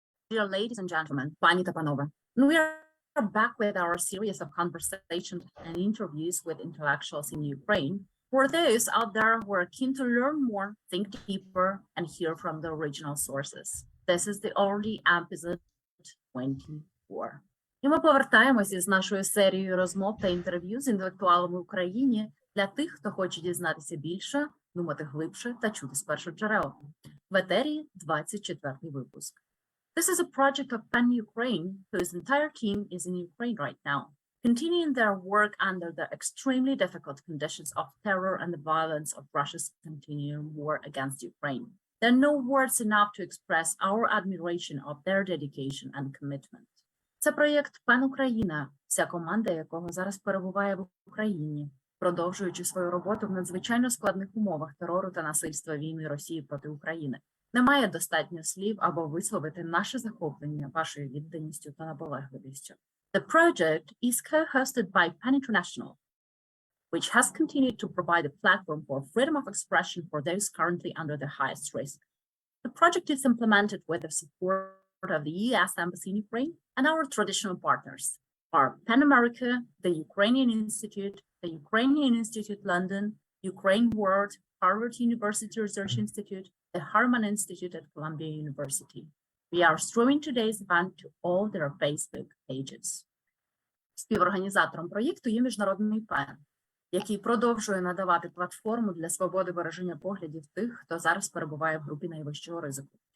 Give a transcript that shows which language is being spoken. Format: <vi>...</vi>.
<en>Dear ladies and gentlemen,</en> <uk>пані та панове,</uk> <en>we are back with our series of conversations and interviews with intellectuals in Ukraine. For those out there who are keen to learn more, think deeper, and hear from the original sources. This is the already episode 24.</en> <uk>І ми повертаємося з нашою серією розмов та інтерв'ю з інтелектуалами в Україні для тих, хто хоче дізнатися більше, думати глибше та чути з перших джерел. В етері 24-й випуск.</uk> <en>This is a project of PEN Ukraine, whose entire team is in Ukraine right now, continuing their work under the extremely difficult conditions of terror and the violence of Russia's continuing war against Ukraine. There are no words enough to express our admiration of their dedication and commitment.</en> <uk>Це проєкт PEN Україна, вся команда якого зараз перебуває в Україні, продовжуючи свою роботу в надзвичайно складних умовах терору та насильства війни Росії проти України. Немає достатньо слів, аби висловити наше захоплення вашою відданістю та наполегливістю.</uk> <en>The project is co-hosted by PEN International, which has continued to provide a platform for freedom of expression for those currently under the highest risk. The project is implemented with the support of the US Embassy in Ukraine and our traditional partners are PEN America, the Ukrainian Institute, the Ukrainian Institute London, Ukraine World, Harvard University Research Institute, the Harman Institute at Columbia University. We are streaming today's event to all their Facebook pages.</en> <uk>Співорганізатором проєкту є Міжнародний ПЕН, який продовжує надавати платформу для свободи вираження поглядів тих, хто зараз перебуває в групі найвищого ризику.</uk>